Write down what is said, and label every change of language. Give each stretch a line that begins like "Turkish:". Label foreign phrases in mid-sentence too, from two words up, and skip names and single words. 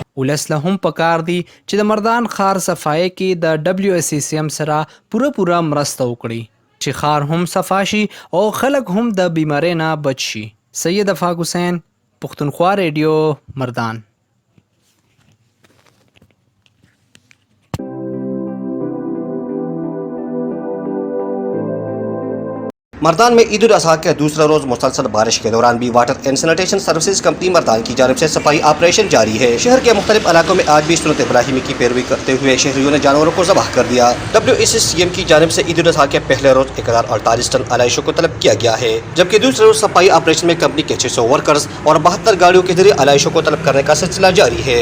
Pashto: ولس له هم پکار دی چې د مردان ښار صفای کې د WSCM سره پوره مرسته وکړي چې ښار هم صفا شي او خلک هم د بیمارۍ نه بچ شي. سید افاق حسین، پښتونخوا ریډیو، مردان.
Urdu: مردان میں عید الاضحیٰ کے دوسرے روز مسلسل بارش کے دوران بھی واٹر اینڈ سینیٹیشن سروسز کمپنی مردان کی جانب سے صفائی آپریشن جاری ہے. شہر کے مختلف علاقوں میں آج بھی سنت ابراہیمی کی پیروی کرتے ہوئے شہریوں نے جانوروں کو ذبح کر دیا. WSCM کی جانب سے عید الاضحیٰ کے پہلے روز 1048 ٹن علائشوں کو طلب کیا گیا ہے، جبکہ دوسرے روز صفائی آپریشن میں کمپنی کے 600 ورکرز اور 72 گاڑیوں کے ذریعے علائشوں کو طلب کرنے کا سلسلہ جاری ہے.